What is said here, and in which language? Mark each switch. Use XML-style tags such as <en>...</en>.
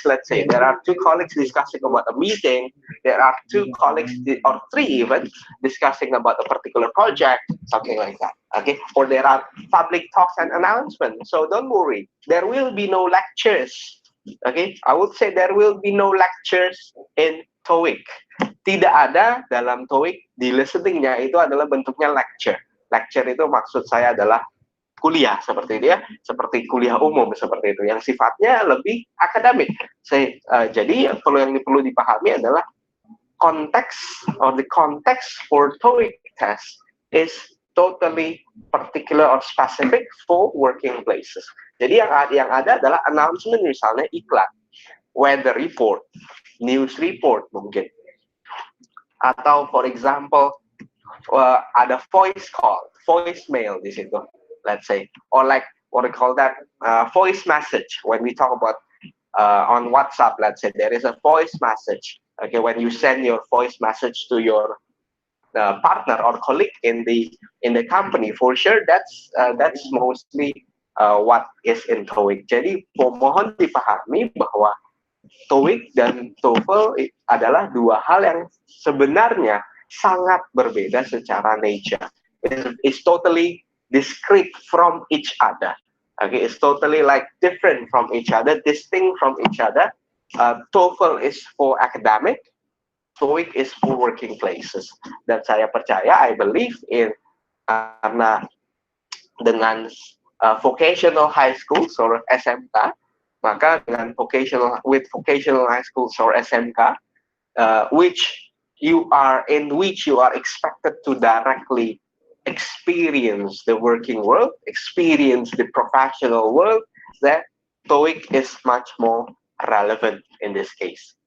<en>Let's say there are two colleagues discussing about a meeting, there are two colleagues, or three even, discussing about a particular project, something like that. Okay, or there are public talks and announcements. So don't worry, there will be no lectures. Okay, I would say there will be no lectures in TOEIC.</en> <id>Tidak ada dalam TOEIC, di listeningnya itu adalah bentuknya lecture. Lecture itu maksud saya adalah kuliah seperti itu ya, seperti kuliah umum seperti itu, yang sifatnya lebih akademik. Jadi yang perlu dipahami adalah konteks,</id> <en>or the context for TOEIC test is totally particular or specific for working places.</en> <id>Jadi yang ada adalah announcement, misalnya iklan, weather report, news report mungkin, atau</id> <en>for example</en> <id>ada voice call, voicemail di situ.</id> <en>Let's say, or like what we call that voice message. When we talk about on WhatsApp, let's say there is a voice message. Okay, when you send your voice message to your partner or colleague in the company, for sure that's mostly what is in TOEIC.</en> <id>Jadi mohon dipahami bahwa TOEIC dan TOEFL adalah dua hal yang sebenarnya sangat berbeda secara nature.</id> <en>It's totally discrete from each other. Okay, it's totally like different from each other, distinct from each other. TOEFL is for academic, TOEIC is for working places.</en> <id>Dan saya percaya,</id> <en>I believe in,</en> <id>karena dengan</id> <en>vocational high schools or SMK,</en> <id>maka dengan</id> <en>vocational high schools or SMK, which you are expected to directly experience the working world, experience the professional world, that TOEIC is much more relevant in this case.</en>